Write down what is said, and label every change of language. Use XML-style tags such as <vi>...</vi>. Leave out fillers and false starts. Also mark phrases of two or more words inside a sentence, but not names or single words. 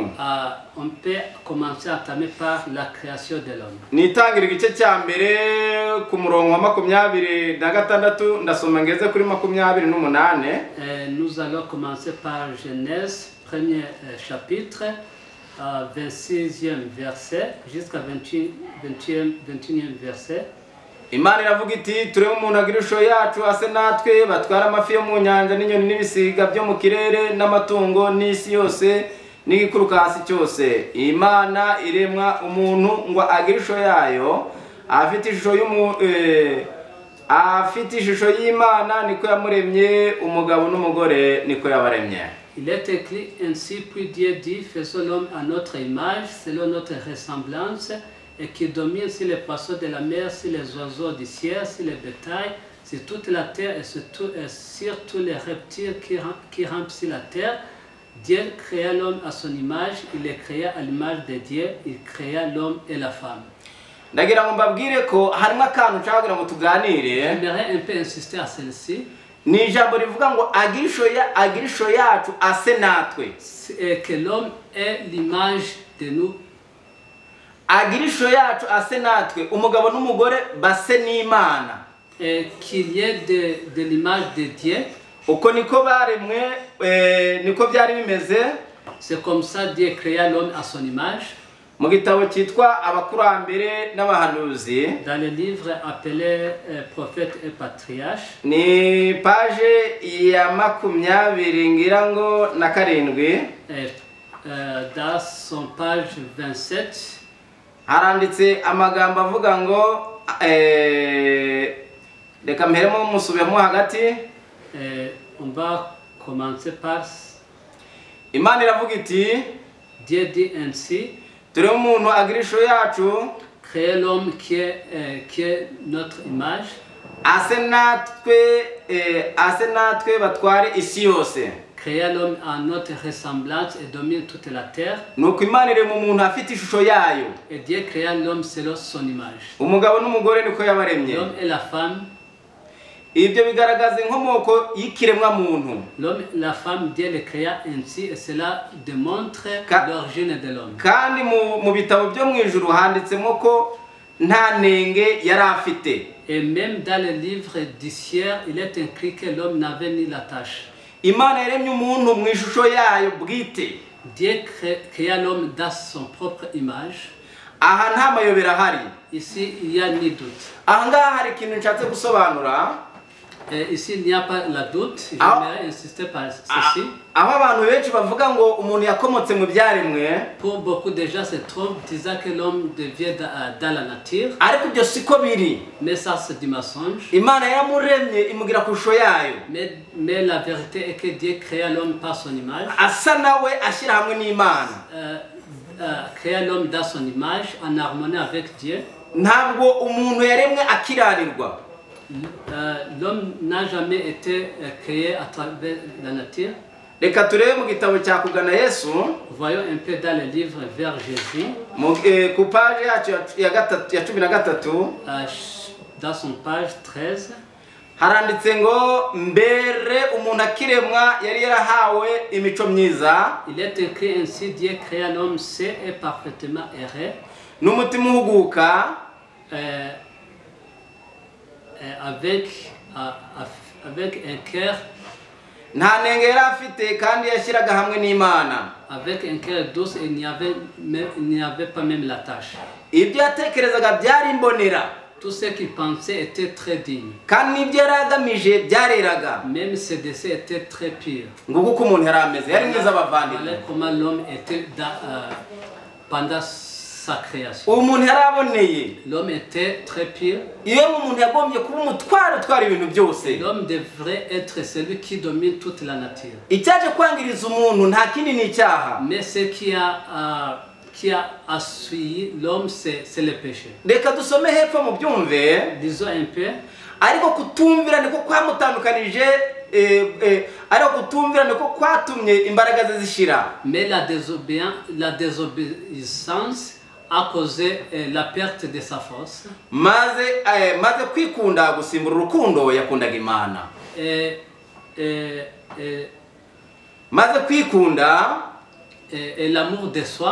<fr>On peut commencer à entamer par la création de l'homme.</fr> <rw>Nitangira igice cya mbere ku murongo wa 26 ndasoma ngeze kuri 28.</rw> <fr>Nous allons commencer par Genèse, premier chapitre, 26e verset jusqu'à 21e verset.</fr> <rw>Imana iravuga iti turebe umuntu agira ishusho yacu ase natwe batwara amafi yo mu nyanja n'inyoni n'ibisiga byo mu kirere n'amatungo n'isi yose n'igikuruka hasi cyose. Imana iremwa umuntu ngo agire ishusho yayo, afite ishusho y'Imana niko yamuremye, umugabo n'umugore niko yabaremye.</rw> <fr>Il est écrit ainsi, puis Dieu dit, faisons l'homme à notre image, selon notre ressemblance, et qui domine sur les poissons de la mer, sur les oiseaux du ciel, sur les bétails, sur toute la terre et sur tous les reptiles qui rampent sur la terre. Dieu créa l'homme à son image, il les créa à l'image de Dieu, il créa l'homme et la femme.</fr> <rw>Ndagira ngo mbabwire ko harimo akantu nshaka kugira ngo tuganire.</rw> <fr>J'aimerais un peu insister à celle-ci.</fr> <rw>Ni ijambo rivuga ngo agira ishusho yacu ase natwe.</rw> <fr>C'est que l'homme est l'image de nous.</fr> <rw>Agira ishusho yacu ase natwe, umugabo n'umugore base n'Imana.</rw> <fr>Et qu'il y ait de l'image de Dieu.</fr> <rw>Uko niko baremwe, niko byari bimeze.</rw> <fr>C'est comme ça Dieu créa l'homme à son image.</fr> <rw>Mu gitabo cyitwa Abakurambere n'Abahanuzi.</rw> <fr>Dans le livre appelé Prophète et Patriarche.</fr> <rw>Ni page ya 20 ngira ngo na 7.</rw> <fr>Dans son page 27.</fr> <rw>Haranditse amagambo avuga ngo reka mperemo musubiramo hagati.</rw> <fr>On va commencer par</fr> <rw>Imana iravuga iti</rw> <fr>Dieu dit ainsi,</fr> <rw>turi umuntu agira ishusho yacu</rw> <fr>créer l'homme qui est notre image,</fr> <rw>ase natwe batware isi yose.</rw> <fr>créer l'homme à notre ressemblance et domine toute la terre.</fr> <rw>Nuko Imana irema umuntu afite ishusho yayo.</rw> <fr>Et Dieu créa l'homme selon son image.</fr> <rw>Umugabo n'umugore niko yabaremye.</rw> <fr>L'homme et la femme.</fr> <rw>Ibyo bigaragaza inkomoko y'ikiremwa muntu.</rw> <fr>L'homme et la femme, Dieu les créa ainsi et cela démontre l'origine de l'homme.</fr> <rw>Kandi mu bitabo byo mu ijuru handitsemo ko nta nenge yari afite.</rw> <fr>Et même dans le livre du ciel, il est écrit que l'homme n'avait ni la tâche.</fr> <rw>Imana yaremye umuntu mu ishusho yayo bwite.</rw> <fr>Dieu créa l'homme dans son propre image.</fr> <rw>Aha nta mayobera hari.</rw> <fr>Ici, il y a ni doute.</fr> <rw>Aha ngaha hari ikintu nshatse gusobanura.</rw> <fr>Ici, il n'y a pas la doute. J'aimerais insister par ceci.</fr> <rw>Aho abantu benshi bavuga ngo umuntu yakomotse mu byaremwe.</rw> <fr>Pour beaucoup de gens se trompent disant que l'homme devient dans la nature.</fr> <rw>Ariko ibyo siko biri.</rw> <fr>Mais ça c'est du mensonge.</fr> <rw>Imana yamuremye imugira ku ishusho yayo.</rw> <fr>Mais la vérité est que Dieu créa l'homme par son image.</fr> <rw>Asa nawe ashyira hamwe n'Imana.</rw> <fr>Créa l'homme dans son image en harmonie avec Dieu.</fr> <rw>Ntabwo umuntu yaremwe akiranirwa.</rw> <fr>L'homme n'a jamais été créé à travers la nature.</fr> <rw>Reka turebe mu gitabo cya Kugana Yesu.</rw> <fr>Voyons un peu dans le livre vers Jésus.</fr> <rw>Ku page yacu ya 13.</rw> <fr>Dans son page 13.</fr> <rw>Haranditse ngo mbere umuntu akiremwa yari yarahawe imico myiza.</rw> <fr>Il est écrit ainsi: Dieu créa l'homme sain et parfaitement erré.</fr> <rw>N'umutima uhuguka.</rw> <fr>Avec un cœur.</fr> <rw>Nta nenge yari afite kandi yashyiraga hamwe n'Imana.</rw> <fr>Avec un cœur douce, il n'y avait pas même la tâche.</fr> <rw>Ibyo yatekerezaga byari imbonera.</rw> <fr>Tout ce qu'il pensait était très digne.</fr> <rw>Kandi n'ibyo yari agamije byareraga.</rw> <fr>Même ses désirs étaient très purs.</fr> <rw>Nguko uko umuntu yari ameze, yari mwiza abavandimwe.</rw> <fr>Voilà comment l'homme était pendant sa création.</fr> <rw>Umuntu yari aboneye.</rw> <fr>L'homme était très pur.</fr> <rw>Iyo umuntu yagombye kuba umutware utwara ibintu byose.</rw> <fr>L'homme devrait être celui qui domine toute la nature.</fr> <rw>Icyaje kwangiriza umuntu nta kindi ni icyaha.</rw> <fr>Mais ce qui a assuivi l'homme, c'est le péché.</fr> <rw>Reka dusome hepfo mu byumve.</rw> <fr>Disons un peu.</fr> <rw>Ariko kutumvira niko kwamutandukanije ariko kutumvira niko kwatumye imbaraga ze zishira.</rw> <fr>Mais la désobéissance a causé la perte de sa force.</fr> <rw>Maze kwikunda gusimbura urukundo yakundaga Imana. Maze kwikunda</rw> <fr>et l'amour de soi</fr>